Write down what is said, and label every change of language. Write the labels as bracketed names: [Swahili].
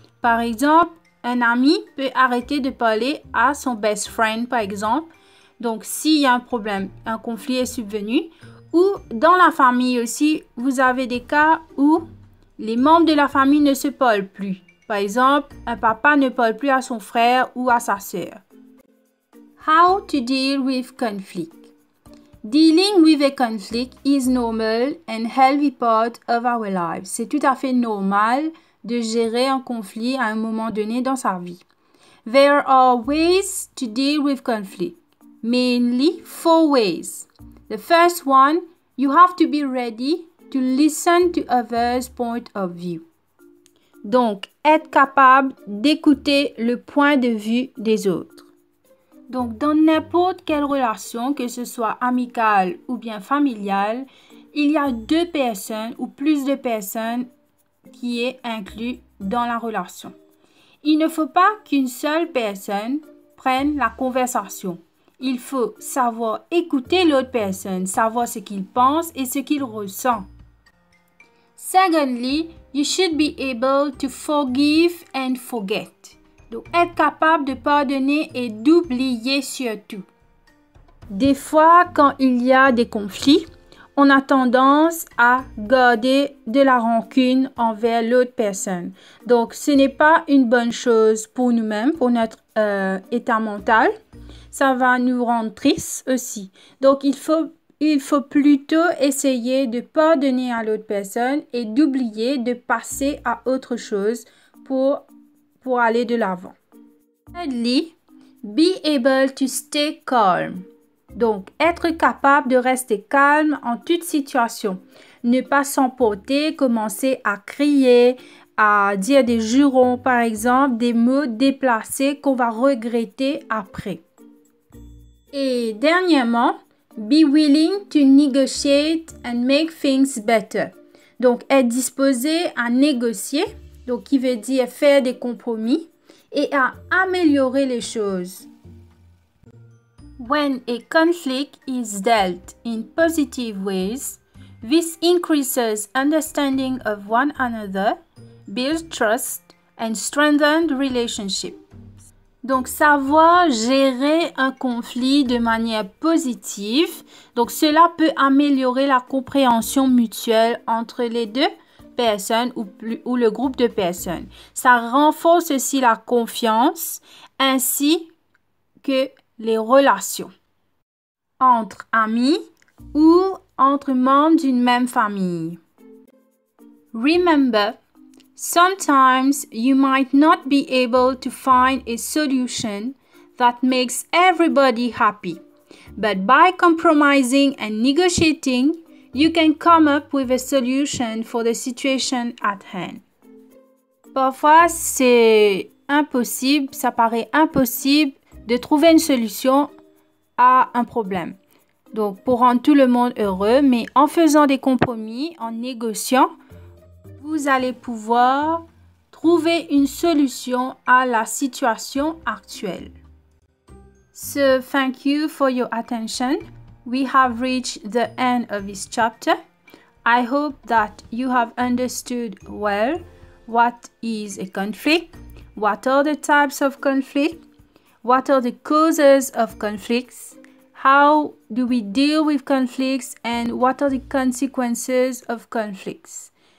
[French] Par exemple, un ami peut arrêter de parler à son [English] best friend, [French] par exemple. Donc, s'il y a un problème, un conflit est subvenu. Ou dans la famille aussi, vous avez des cas où les membres de la famille ne se parlent plus. Par exemple, un papa ne parle plus à son frère ou à sa sœur. [English] How to deal with conflict. Dealing with a conflict is normal and healthy part of our lives. [French] C'est tout à fait normal de gérer un conflit à un moment donné dans sa vie. [English] There are ways to deal with conflict, mainly 4 ways. The first one, you have to be ready to listen to others' point of view. [French] Donc, être capable d'écouter le point de vue des autres. Donc, dans n'importe quelle relation, que ce soit amicale ou bien familiale, il y a 2 personnes ou plus de personnes qui est inclus dans la relation. Il ne faut pas qu'une seule personne prenne la conversation. Il faut savoir écouter l'autre personne, savoir ce qu'il pense et ce qu'il ressent. [English] Secondly, you should be able to forgive and forget. [French] Donc, être capable de pardonner et d'oublier surtout. Des fois, quand il y a des conflits, on a tendance à garder de la rancune envers l'autre personne. Donc, ce n'est pas une bonne chose pour nous-mêmes, pour notre état mental. Ça va nous rendre tristes aussi. Donc, il faut plutôt essayer de pardonner à l'autre personne et d'oublier, de passer à autre chose pour aller de l'avant. [English] Thirdly, be able to stay calm. [French] Donc, être capable de rester calme en toute situation. Ne pas s'emporter, commencer à crier, à dire des jurons, par exemple, des mots déplacés qu'on va regretter après. Et dernièrement, [English] be willing to negotiate and make things better. [French] Donc, être disposé à négocier, donc qui veut dire faire des compromis et à améliorer les choses. [English] When a conflict is dealt in positive ways, this increases understanding of one another, builds trust, and strengthens relationships. [French] Donc, savoir gérer un conflit de manière positive, donc cela peut améliorer la compréhension mutuelle entre les 2 personnes ou le groupe de personnes. Ça renforce aussi la confiance ainsi que les relations entre amis ou entre membres d'une même famille. [English] Remember, sometimes you might not be able to find a solution that makes everybody happy, but by compromising and negotiating, you can come up with a solution for the situation at hand. [French] Parfois, c'est impossible, ça paraît impossible de trouver une solution à un problème. Donc, pour rendre tout le monde heureux, mais en faisant des compromis, en négociant, vous allez pouvoir trouver une solution à la situation actuelle. [English] So thank you for your attention. We have reached the end of this chapter. I hope that you have understood well what is a conflict, what are the types of conflict, what are the causes of conflicts, how do we deal with conflicts, and what are the consequences of conflicts.